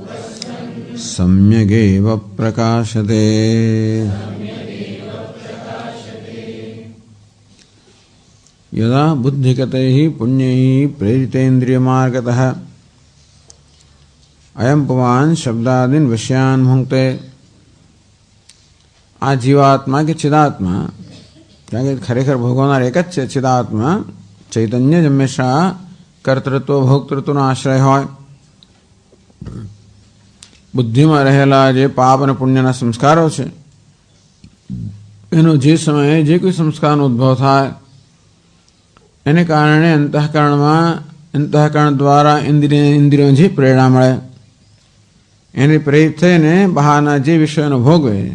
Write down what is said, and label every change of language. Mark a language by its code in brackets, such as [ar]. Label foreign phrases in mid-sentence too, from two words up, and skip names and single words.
[sa] सम्यगेव प्रकाशते यदा बुद्धिगतैः पुण्यैः प्रेरितेन्द्रियमार्गतः अयम पुमान् शब्दादीन विषयान् भुंक्ते। [gu] આ જીવાત્મા કે ચિદાત્મા કારણ કે ખરેખર ભોગવનાર એક જ છે ચિદાત્મા ચૈતન્ય જ હંમેશા કર્તૃત્વ ભોક્તૃત્વનો આશ્રય હોય. બુદ્ધિમાં રહેલા જે પાપ અને પુણ્યના સંસ્કારો છે એનો જે સમયે જે કોઈ સંસ્કારનો ઉદ્ભવ થાય એને કારણે અંતઃકરણ દ્વારા ઇન્દ્રિયો જે પ્રેરણા મળે એને પ્રેરિત થઈને બહારના જે વિષયોનો ભોગવે.